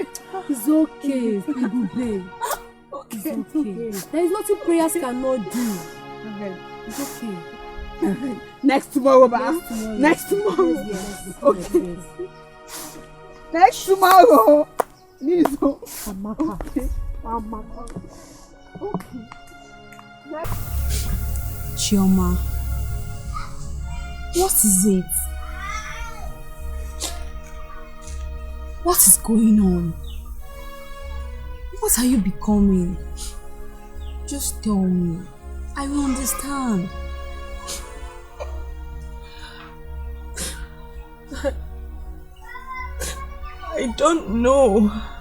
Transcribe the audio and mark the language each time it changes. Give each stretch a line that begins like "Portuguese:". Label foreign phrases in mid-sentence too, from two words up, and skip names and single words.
English: It's okay, Ebube. Okay. It's okay. There is nothing prayers cannot do. Okay. It's okay. Next tomorrow, ba? Next tomorrow. Yes. Okay. Next tomorrow. Please. Amaka. Okay. Amaka. Okay. Chioma, what is it? What is going on? What are you becoming? Just tell me. I will understand. I don't know.